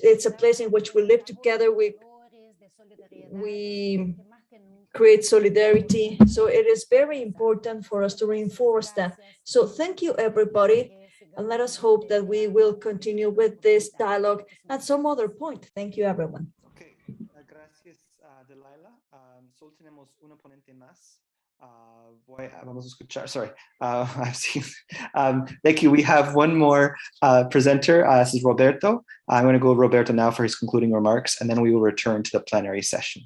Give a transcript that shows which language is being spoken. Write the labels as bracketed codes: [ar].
[en] It's a place in which we live together, we create solidarity. So it is very important for us to reinforce that. So thank you, everybody. And let us hope that we will continue with this dialogue at some other point. Thank you, everyone. [es] Okay, gracias, Dalila. Solo tenemos un ponente más. Vamos a escuchar, [en] sorry, I've seen, thank you. We have one more presenter. This is Roberto. I'm going to go with Roberto now for his concluding remarks, and then we will return to the plenary session.